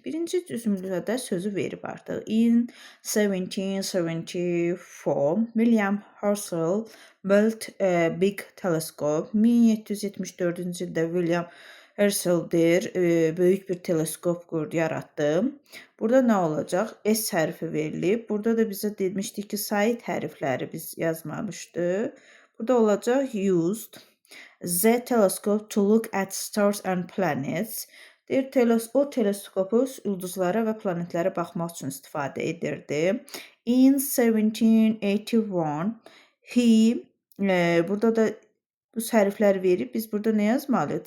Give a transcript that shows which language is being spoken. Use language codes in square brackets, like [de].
[az] Birinci cümlədə sözü verib artıq. [en] In 1774, William Herschel built a big telescope. [az] 1774-cü ildə William Herschel böyük bir teleskop qurdu, yaratdı. Burada nə olacaq? S hərfi verilib. Burada da bizə demişdik ki, sait hərfləri biz yazmamışdıq. Burada olacaq used. [en] The telescope to look at stars and planets. [az] O teleskopu ulduzlara və planetlərə baxmaq üçün istifadə edirdi. In 1781, burada da bu hərflər verib, biz burada nə yazmalıyıq?